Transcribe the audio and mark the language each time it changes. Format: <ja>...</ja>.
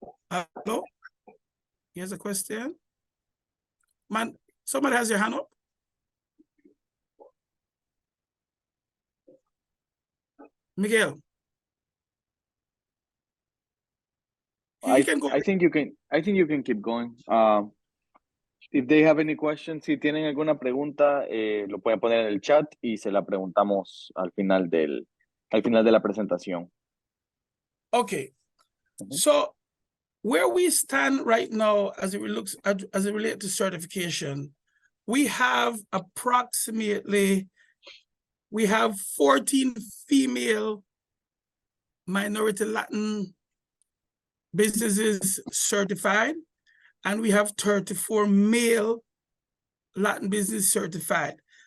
<en>Hello? Here's a question. Man, somebody has your hand up? Miguel. I think you can keep going. If they have any questions,</en> <es>si tienen alguna pregunta, lo pueden poner en el chat y se la preguntamos al final de la presentación.</es> <en>Okay. So where we stand right now as it relates to certification, we have 14 female minority Latin businesses certified, and we have 34 male Latin business certified.</en>